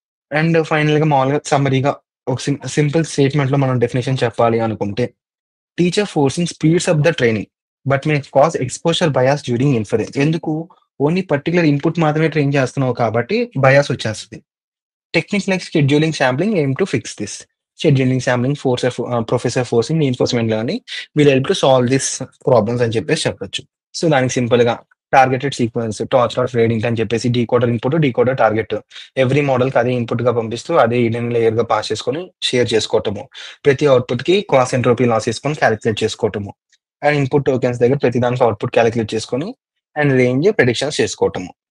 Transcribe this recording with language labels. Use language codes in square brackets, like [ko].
[te] And ఫైనల్‌గా మామూలుగా సమ్మరీగా ఒక సింపుల్ స్టేట్‌మెంట్‌లో మనం డెఫినిషన్ చెప్పాలి అనుకుంటే, [en] Teacher forcing speeds up the training but may cause exposure bias during inference. [te] ఎందుకు? ఓన్లీ పర్టిక్యులర్ ఇన్‌పుట్ మాత్రమే ట్రైన్ చేస్తున్నావు కాబట్టి బయాస్ వచ్చేస్తది. [en] Techniques like scheduling sampling aim to fix this. Scheduling sampling, professor forcing, reinforcement learning will help to solve these problems [te] అని చెప్పేసి చెప్పొచ్చు. So, దానికి సింపుల్‌గా targeted sequence, torch are grading అని చెప్పేసి decoder input, decoder target. Every మోడల్‌కి అదే ఇన్‌పుట్‌గా పంపిస్తూ అదే హిడెన్ లేయర్‌గా పాస్ చేసుకొని షేర్ చేసుకోవటము. ప్రతి అవుట్‌పుట్‌కి కాస్ ఎంట్రోపీ లాస్ చేసుకొని కాలిక్యులేట్ చేసుకోవటము. అండ్ ఇన్‌పుట్ టోకెన్స్ దగ్గర ప్రతి దానికి అవుట్‌పుట్ కాలిక్యులేట్ చేసుకొని అండ్ రేంజ్ ప్రిడిక్షన్స్ చేసుకోవటము.